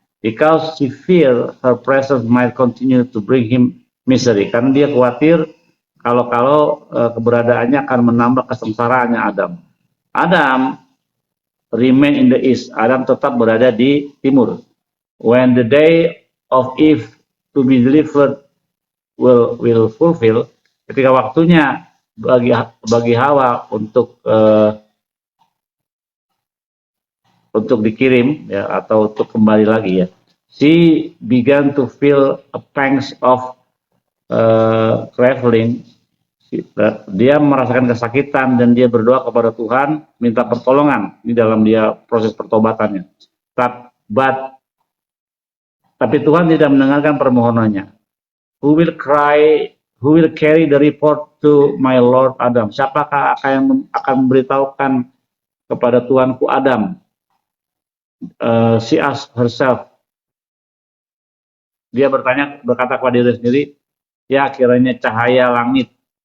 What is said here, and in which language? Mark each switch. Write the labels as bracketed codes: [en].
[en] Because she feared her presence might continue to bring him misery. [id] Karena dia khawatir kalau keberadaannya akan menambah kesengsaraannya Adam. [en] Adam remain in the east. [id] Adam tetap berada di timur. [en] When the day of Eve to be delivered will fulfill, [id] ketika waktunya bagi Hawa untuk dikirim ya, atau untuk kembali lagi ya, [en] she began to feel a pangs of traveling. [id] Dia merasakan kesakitan dan dia berdoa kepada Tuhan, minta pertolongan di dalam dia proses pertobatannya. Tapi Tuhan tidak mendengarkan permohonannya. [en] Who will carry the report to my Lord Adam? [id] Siapakah yang akan memberitahukan kepada Tuanku Adam? [en] She asked herself. [id] Dia berkata kepada diri sendiri, ya kiranya cahaya langit.